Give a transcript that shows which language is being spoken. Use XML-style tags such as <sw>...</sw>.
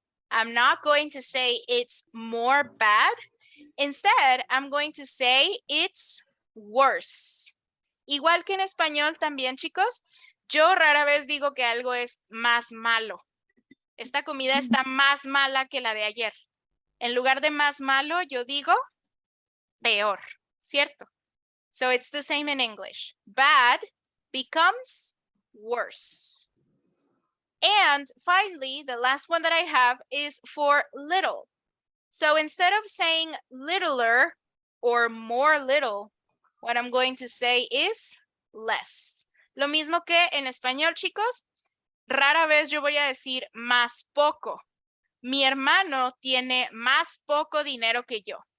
<en>I'm not going to say it's more bad. Instead, I'm going to say it's worse.</en> <es>Igual que en español también, chicos, yo rara vez digo que algo es más malo. Esta comida está más mala que la de ayer. En lugar de más malo, yo digo peor, ¿cierto?</es> <en>So it's the same in English. Bad becomes worse. And finally, the last one that I have is for little. So instead of saying littler or more little, what I'm going to say is less.</en> <es>Lo mismo que en español, chicos, rara vez yo voy a decir más poco. Mi hermano tiene más poco dinero que yo.</es>